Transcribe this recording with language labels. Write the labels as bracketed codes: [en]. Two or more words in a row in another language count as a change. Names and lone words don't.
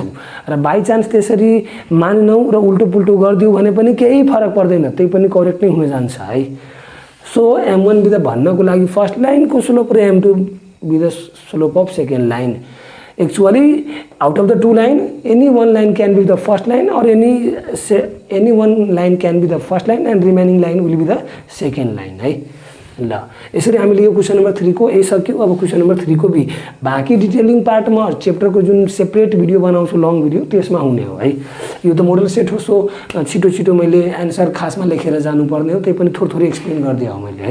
[ne] र [en] by chance [ne] त्यसरी मानेनौँ र उल्टो पुल्टो गरिदियो भने पनि केही फरक पर्दैन, त्यही पनि करेक्ट नै हुन जान्छ है। [en] so m1 be the [ne] भन्नको लागि [en] first line को slope र m2 be the slope of second line। actually out of the two line any one line can be the first line और any one line can be the first line and remaining line will be the second line है। [ne] ल यसरी हामीले यो [en] question number 3 [ne] को ए सक्यो। अब [en] question number 3 [ne] को बी, बाँकी [en] detailing part [ne] म चैप्टर को जुन [en] separate video [ne] बनाउँछु [en] long video [ne] त्यसमा हुने हो है। यो त [en] model set [ne] हो, सो छिटो छिटो मैले एन्सर खासमा लेखेर जानुपर्ने हो, त्यही पनि थोरै थोरै एक्सप्लेन गरिदिए हो मैले है।